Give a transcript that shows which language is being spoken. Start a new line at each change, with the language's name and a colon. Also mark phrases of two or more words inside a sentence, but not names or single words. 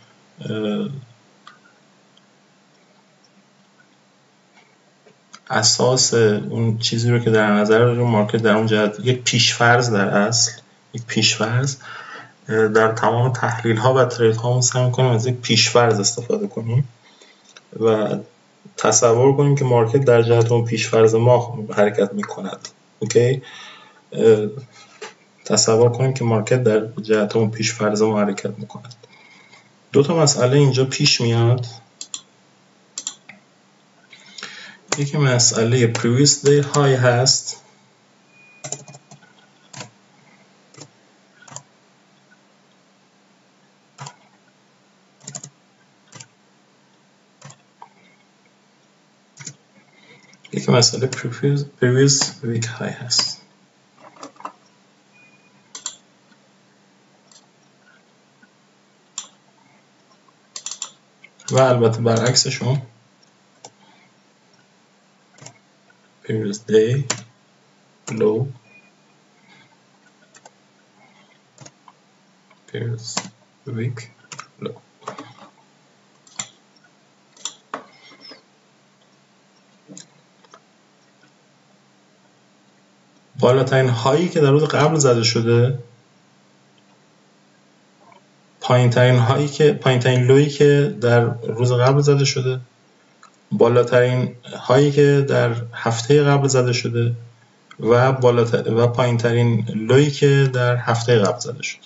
Persian: اساس اون چیزی رو که در نظر داریم مارکت در اون جهت، یک پیشفرض در اصل، یک پیشفرض در تمام تحلیل ها و ترید ها سعی می‌کنیم از یک پیشفرض استفاده کنیم و تصور کنیم که مارکت در جهت اون پیشفرض ما حرکت می‌کند. اوکی؟ تصور کنیم که مارکت در جهت اون پیشفرض ما حرکت می‌کند. دو تا مسئله اینجا پیش میاد. یکی مسئله
English: previous day high
Persian: هست یکی مسئله
English: previous week high
Persian: هست. و البته برعکسشون
English: previous day low previous week low.
Persian: بالاترین هایی که در روز قبل زده شده، پایینترین لویی که در روز قبل زده شده، بالاترین هایی که در هفته قبل زده شده و پایینترین لویی که در هفته قبل زده شده.